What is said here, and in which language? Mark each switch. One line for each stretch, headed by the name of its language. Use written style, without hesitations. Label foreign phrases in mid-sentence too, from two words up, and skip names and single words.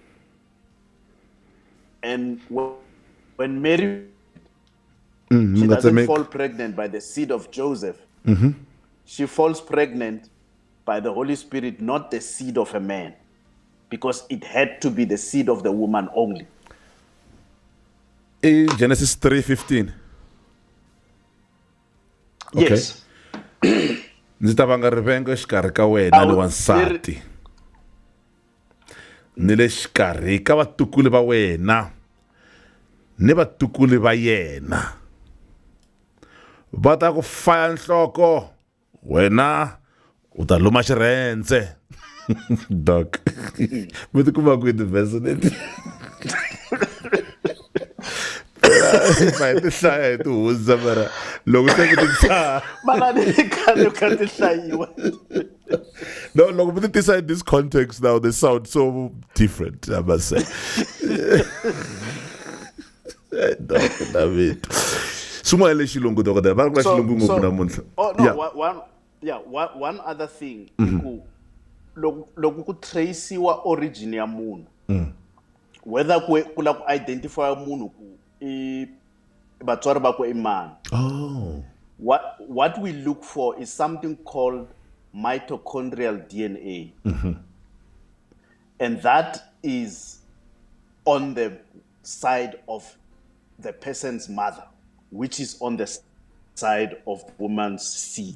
English: And when Mary she doesn't fall pregnant by the seed of Joseph, she falls pregnant by the Holy Spirit, not the seed of a man, because it had to be the seed of the woman only. In Genesis 3:15. Yes.
Tsonga: Ndzi ta vanga rivengo exikarhi ka wena ni wansati ni le xikarhi ka vatukulu va wena ni vatukulu va yena va ta ku faya nhloko wena u ta luma xirhendze. Doc, mi ti kuma kwini verse leti? Vai ti hlaya hi tihundza mara loko se mi ti tsala no, loko mi ti tisa
English: in this context now, they sound so different, I must say.
Tsonga: Doc, David. Swin'wana lexi xilungu dokotela va ri kula xilungu ngopfu namuntlha.
English: Oh no, one other thing.
Tsonga: Loko ku tracewa origin ya munhu, whether ku la ku identify munhu ku I vatswari bakwe I mani.
English: Oh. What we look for is something called mitochondrial DNA. And that is on the side of the person's mother, which is on the side of the woman's seed.